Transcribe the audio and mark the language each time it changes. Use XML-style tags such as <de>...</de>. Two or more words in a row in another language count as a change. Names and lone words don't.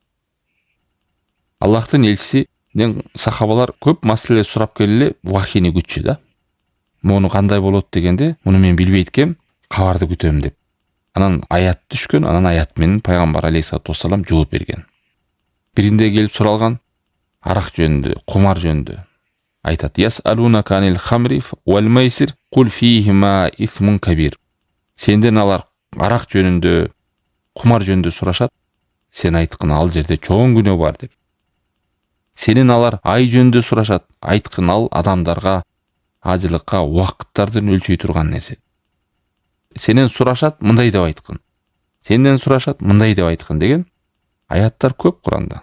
<ky>Аллахтын элчисинен сахабалар көп маселе сурап келеле, вахийни күтчү да. Муну кандай болот дегенде, муну мен билбейт экем, кабарды күтөм деп. Анан аят түшкөн, анан аят менен пайгамбар</ky> <ar>عليه الصلاة والسلام</ar> <ky>жооп берген. Биринде келип суралган арак жөнүндө, кумар жөнүндө.</ky> <ar>Айтат: "يسألونك عن الخمر والميسر قل فيهما إثم كبير."</ar> <ky>Сенден алар арак жөнүндө, кумар жөнүндө сурашат. Сен айткын, ал жерде чоң күнөө бар деп. Сенен алар ай жөнүндө сурашат. Айткын, ал адамдарга ажылыкка, убакыттардын өлчөй турган нерсе. Сенен сурашат, мындай деп айткын. Сенден сурашат, мындай деп айткын деген аяттар көп Куранда.</ky>